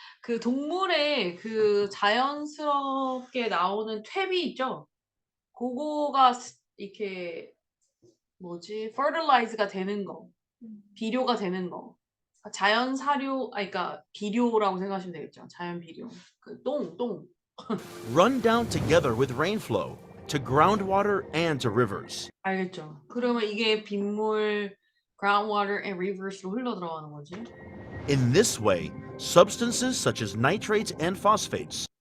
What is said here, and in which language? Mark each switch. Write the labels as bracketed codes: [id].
[ko] 그 동물의 그 자연스럽게 나오는 퇴비 있죠? 그거가 이렇게 뭐지? fertilize가 되는 거, 비료가 되는 거. 자연 사료, 그러니까 비료라고 생각하시면 되겠죠. 자연 비료. 그 똥. [en] Run down together with rainflow to groundwater and to rivers. [ko] 알겠죠? 그러면 이게 빗물, [en] groundwater and rivers [ko] 로 흘러 들어가는 거지. [en] In this way, substances such as nitrates and phosphates